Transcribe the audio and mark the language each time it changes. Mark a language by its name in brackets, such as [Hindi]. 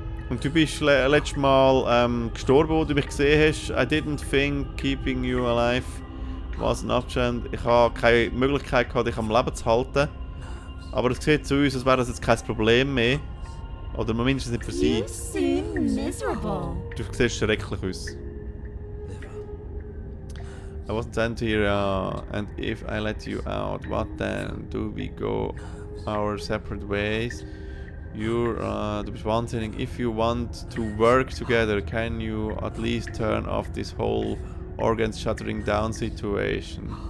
[German] Und du bist letztes Mal gestorben, wo du mich gesehen hast. [English] I didn't think keeping you alive was an option. [German] Ich habe keine Möglichkeit gehabt, dich am Leben zu halten. Aber es sieht zu uns, als wäre das jetzt kein Problem mehr. Oder mindestens nicht für sie. [English] You seem miserable. [German] Du siehst schrecklich aus. [English] I wasn't sent here, and if I let you out, what then? Do we go our separate ways? [German] Du bist wahnsinnig. [English] If you want to work together, can you at least turn off this whole organs shuttering down situation?